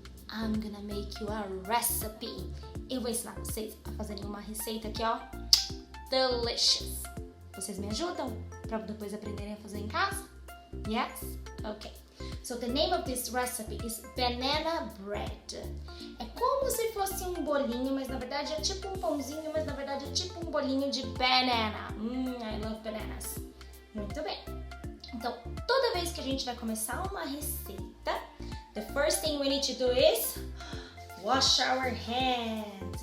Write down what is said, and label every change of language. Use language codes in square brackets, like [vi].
[en] I'm gonna make you a recipe. [pt] Eu vou ensinar vocês a fazerem uma receita aqui, ó. Delicious. Vocês me ajudam para depois aprenderem a fazer em casa? [en] Yes? Okay. So the name of this recipe is banana bread. [pt] É como se fosse um bolinho, mas na verdade é tipo um pãozinho, mas na verdade é tipo um bolinho de banana. [en] I love bananas. [pt] Muito bem. Então, toda vez que a gente vai começar uma receita, [en] the first thing we need to do is wash our hands.